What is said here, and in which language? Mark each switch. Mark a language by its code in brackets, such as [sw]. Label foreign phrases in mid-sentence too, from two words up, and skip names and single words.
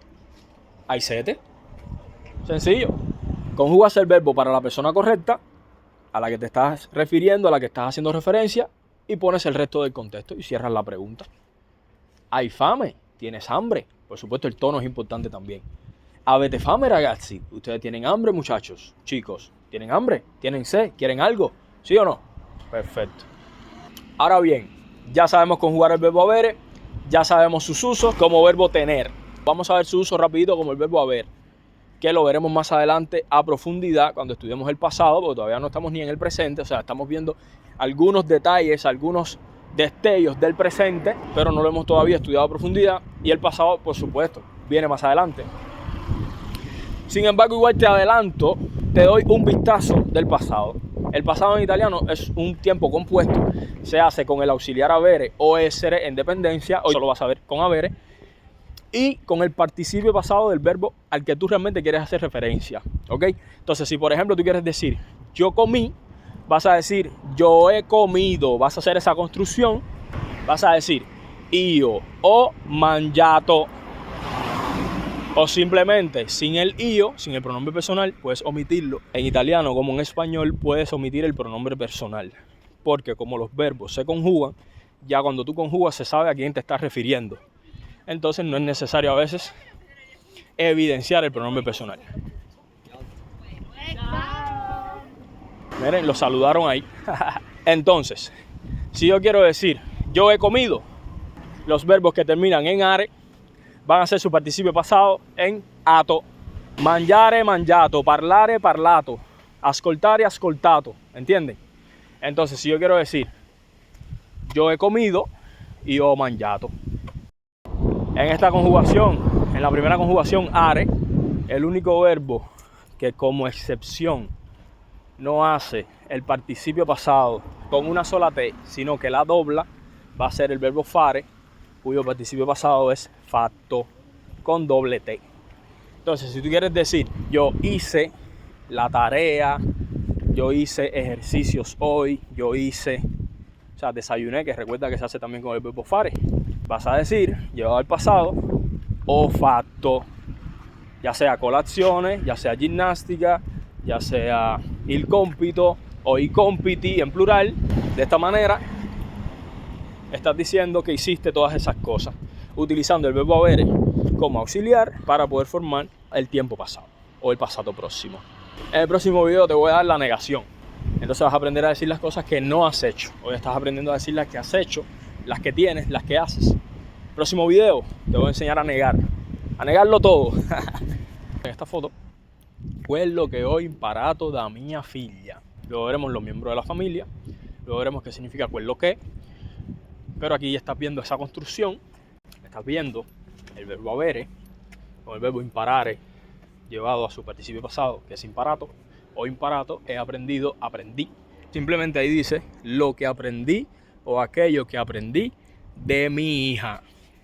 [it] ¿Hay sete? Sencillo. [es] Conjugas el verbo para la persona correcta, a la que te estás refiriendo, a la que estás haciendo referencia, y pones el resto del contexto y cierras la pregunta. [it] ¿Hay fame? [es] ¿Tienes hambre? Por supuesto, el tono es importante también. [it] ¿Avete fame, ragazzi? [es] ¿Ustedes tienen hambre, muchachos? Chicos, ¿tienen hambre? ¿Tienen sed? ¿Quieren algo? ¿Sí o no? Perfecto. Ahora bien, ya sabemos conjugar el verbo avere, ya sabemos sus usos como verbo tener. Vamos a ver su uso rapidito como el verbo haber, que lo veremos más adelante a profundidad cuando estudiemos el pasado, porque todavía no estamos ni en el presente, o sea, estamos viendo algunos detalles, algunos destellos del presente, pero no lo hemos todavía estudiado a profundidad, y el pasado, por supuesto, viene más adelante. Sin embargo, igual te adelanto, te doy un vistazo del pasado. El pasado en italiano es un tiempo compuesto, se hace con el auxiliar [it] avere o essere [es] en dependencia, hoy solo vas a ver con avere, y con el participio pasado del verbo al que tú realmente quieres hacer referencia, ¿ok? Entonces, si por ejemplo tú quieres decir yo comí, vas a decir yo he comido, vas a hacer esa construcción, vas a decir [it] io ho mangiato, [es] o simplemente sin el io, sin el pronombre personal, puedes omitirlo. En italiano como en español puedes omitir el pronombre personal, porque como los verbos se conjugan, ya cuando tú conjugas se sabe a quién te estás refiriendo. Entonces no es necesario a veces evidenciar el pronombre personal. Miren, lo saludaron ahí. Entonces, si yo quiero decir yo he comido, los verbos que terminan en are van a ser su participio pasado en ato. [it] Mangiare, mangiato, parlare, parlato, ascoltare, ascoltato. [es] ¿Entienden? Entonces, si yo quiero decir yo he comido y [it] ho mangiato. [es] En esta conjugación, en la primera conjugación are, el único verbo que como excepción no hace el participio pasado con una sola T, sino que la dobla, va a ser el verbo fare, cuyo participio pasado es fatto, con doble T. Entonces, si tú quieres decir yo hice la tarea, yo hice ejercicios hoy, yo hice, o sea, desayuné, que recuerda que se hace también con el verbo fare, vas a decir, llevado al pasado, [it] ho fatto, [es] ya sea colazione, ya sea ginnastica, ya sea [it] il compito o i compiti [es] en plural. De esta manera estás diciendo que hiciste todas esas cosas, utilizando el verbo avere como auxiliar para poder formar el tiempo pasado o el pasado próximo. En el próximo video te voy a dar la negación. Entonces vas a aprender a decir las cosas que no has hecho. Hoy estás aprendiendo a decir las que has hecho, las que tienes, las que haces. Próximo video te voy a enseñar a negarlo todo. En esta foto, [it] quello che ho imparato da mia figlia. [es] Luego veremos los miembros de la familia, luego veremos qué significa [it] quello che, [es] pero aquí ya estás viendo esa construcción, estás viendo el verbo avere con el verbo imparare llevado a su participio pasado, que es imparato, o imparato, he aprendido, aprendí. Simplemente ahí dice lo que aprendí o aquello que aprendí de mi hija.